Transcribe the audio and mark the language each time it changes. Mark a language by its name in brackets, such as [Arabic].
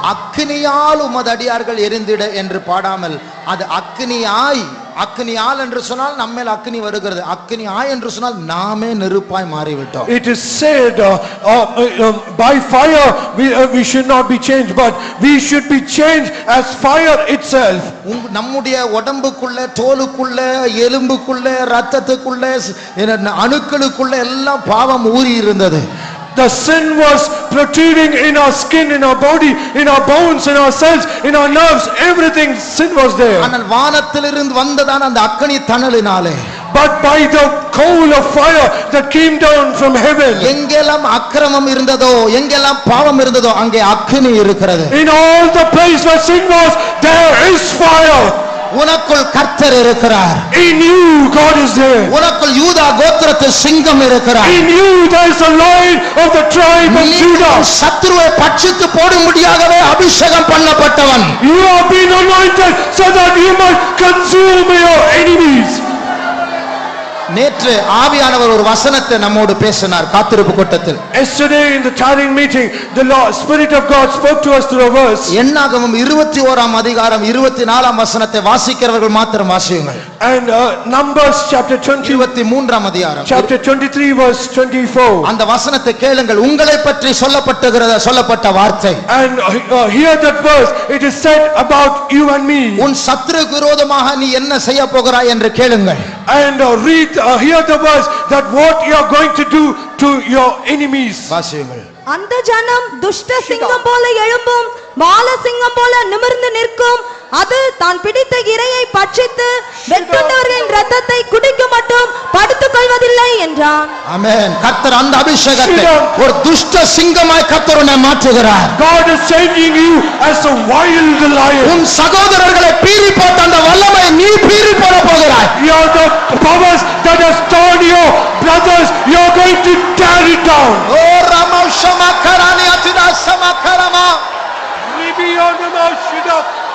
[Tamil] அக்கினியால் உமது அடியார்கள் எரிந்திட என்று பாடாமல் அது அக்கினியாய். அக்கினியால் என்று சொன்னால் நம்மேல் அக்கினி வருகிறது. அக்கினியாய் என்று சொன்னால் நாமே நெருப்பாய் மாறிவிட்டோம். [English] It is said by fire we should not be changed, but we should be changed as fire itself. [Tamil] நம்முடைய உடம்புக்குள்ள, தோலுக்குள்ள, எலும்புக்குள்ள, ரத்தத்துக்குள்ள, அணுக்களுக்குள்ள எல்லாம் பாவம் ஊறி இருந்தது. [English] The sin was protruding in our skin, in our body, in our bones, in our cells, in our nerves, everything sin was there. [Tamil] ஆனால் வானத்திலிருந்து வந்ததான அந்த அக்கினி தணலினாலே, [English] But by the coal of fire that came down from heaven, [Tamil] எங்கெல்லாம் அக்கிரமம் இருந்ததோ, எங்கெல்லாம் பாவம் இருந்ததோ, அங்கே அக்கினி இருக்கிறது. [English] in all the place where sin was, there is fire. [Tamil] உனக்குள் கர்த்தர் இருக்கிறார். [English] In you, God is there. [Tamil] உனக்குள் யூதா கோத்திரத்து சிங்கம் இருக்கிறார். [English] In you, there is a lion of the tribe of Judah. [Tamil] சத்துருவை பட்சித்து போடும்படியாகவே அபிஷேகம் பண்ணப்பட்டவன். [English] You have been anointed so that you might consume your enemies. [Tamil] நேற்று ஆவியானவர் ஒரு வசனத்தை நம்மோடு பேசினார் காத்திருப்பு கூட்டத்தில். [English] Yesterday in the tarrying meeting, the Lord, Spirit of God spoke to us through a verse. [Tamil] என்னாகமம் 21ஆம் அதிகாரம் 24ஆம் வசனத்தை வாசிக்கிறவர்கள் மாத்திரம் வாசியுங்கள். [English] And Numbers chapter 20, [Tamil] 23ஆம் அதிகாரம் [English] chapter 23 verse 24. [Tamil] அந்த வசனத்தை கேளுங்கள். உங்களை பற்றி சொல்லப்பட்ட வார்த்தை. [English] And hear that verse. It is said about you and me. [Tamil] உன் சத்துருக்கு விரோதமாக நீ என்ன செய்ய போகிறாய் என்று கேளுங்கள். [English] And hear the verse that what you are going to do to your enemies. [Tamil] வாசியுங்கள். அந்த ஜனம் துஷ்ட சிங்கம் போல எழும்பும், பால சிங்கம் போல நிமிர்ந்து நிற்கும். அது தான் பிடித்த இரையை பட்சித்து வெட்டுண்டவர்களின் இரத்தத்தை குடிக்க மட்டும் படுத்துக் கொள்வதில்லை என்றான். ஆமென். கர்த்தர் அந்த அபிஷேகத்தை ஒரு துஷ்ட சிங்கமாய் கர்த்தர் உன்னை மாற்றுகிறார். [English] God is changing you as a wild lion. [Tamil] உன் சகோதரர்களை பீறி போட்ட அந்த வல்லமை நீ பீறி போட போகிறாய். [English] You are the powers that has torn your brothers. You are going to tear it down. ஓ ரமௌஷமா கரானி அதிரா சமகரமா Maybe on the mouth shut up.